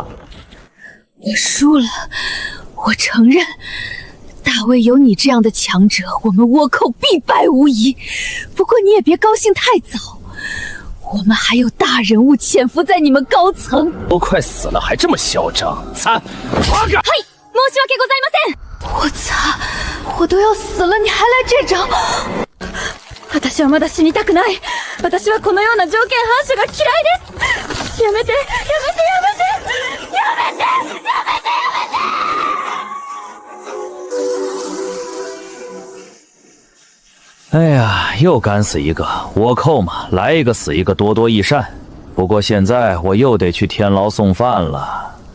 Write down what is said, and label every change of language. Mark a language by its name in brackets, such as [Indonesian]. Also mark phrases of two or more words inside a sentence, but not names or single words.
[Chinese] 我输了，我承认。大卫有你这样的强者，我们倭寇必败无疑。不过你也别高兴太早，我们还有大人物潜伏在你们高层。都快死了还这么嚣张，擦！八个！ [Japanese] はい、申し訳ございません。 [Chinese] 我操，我都要死了，你还来这招！ [Japanese] 私はまだ死にたくない。私はこのような条件反射が嫌いです。やめて。 [Chinese] 哎呀，又干死一个倭寇嘛，来一个死一个，多多益善。不过现在我又得去天牢送饭了。